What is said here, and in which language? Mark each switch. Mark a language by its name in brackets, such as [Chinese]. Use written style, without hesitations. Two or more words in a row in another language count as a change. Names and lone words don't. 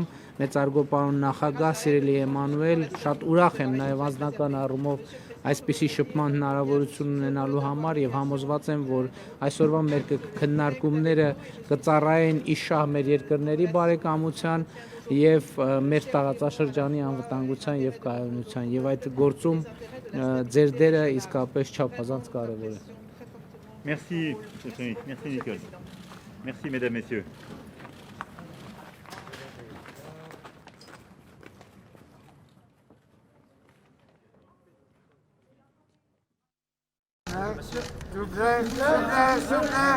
[Armenian] մեծարգո պարոն նախագահ Սիրելի Էմանուել, շատ ուրախ եմ նաեւ անձնական առումով այսպիսի շփման հնարավորություն ունենալու համար եւ համոզված եմ, որ այսօրվա մեր քննարկումները կծառայեն իշահ մեր երկրների բարեկամության եւ մեր տարածաշրջանի անվտանգության եւ կայունության եւ այդ գործում ձեր դերը իսկապես չափազանց կարեւոր է։ [French] Merci, merci Nicole. Merci mesdames, messieurs. S'il vous plaît, s'il vous plaît.